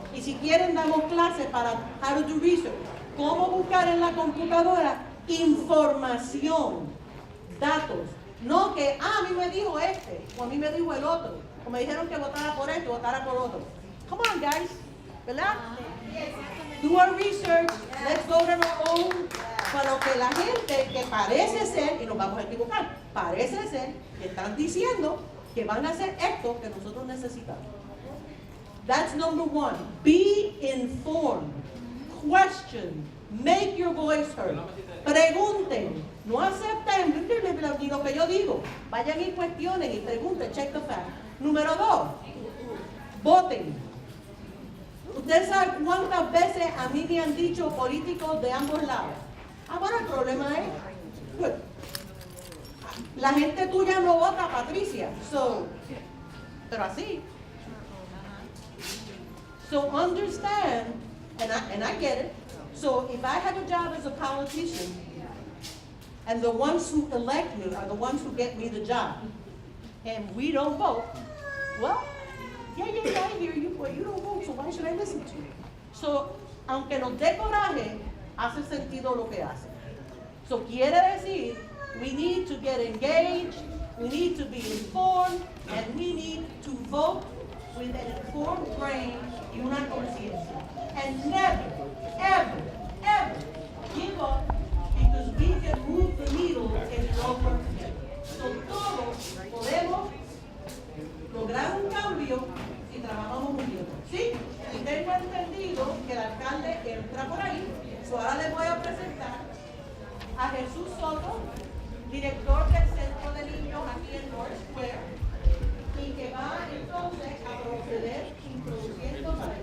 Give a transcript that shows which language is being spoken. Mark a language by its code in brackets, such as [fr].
[es] Y si quieren damos clases para [en] how to do research. [es] Cómo buscar en la computadora información, datos. No que, a mí me dijo este, o a mí me dijo el otro, o me dijeron que votara por esto, votara por otro. [en] Come on, guys, [es] ¿verdad? [en] Do our research, let's vote on our own. [es] Para lo que la gente que parece ser, y nos vamos a equivocar, parece ser que están diciendo que van a hacer esto que nosotros necesitamos. [en] That's number one. Be informed. Question. Make your voice heard. [es] Pregunten. No acepten ni lo que yo digo. Vayan y cuestionen y pregunten. [en] Check the fact. [es] Número dos. Voten. Ustedes saben cuántas veces a mí me han dicho políticos de ambos lados. Bueno, el problema es, pues, la gente tuya no vota, Patricia. Pero así. [en] So understand, and I get it. So if I have a job as a politician, and the ones who elect me are the ones who get me the job, and we don't vote, well, yeah, I hear you, but you don't vote, so why should I listen to you? [es] So, aunque nos dé coraje, hace sentido lo que hace. [en] So, [es] quiere decir, [en] we need to get engaged, we need to be informed, and we need to vote with an informed brain [es] y una conciencia. [en] And never, ever, ever give up, because we can move the needle if we all work together. [es] So, todos podemos lograr un cambio si trabajamos unidos. ¿Sí? Y tengo entendido que el alcalde entra por ahí. So ahora les voy a presentar a Jesús Soto, director del Centro de Niños aquí en Norris Square, y que va entonces a proceder introduciendo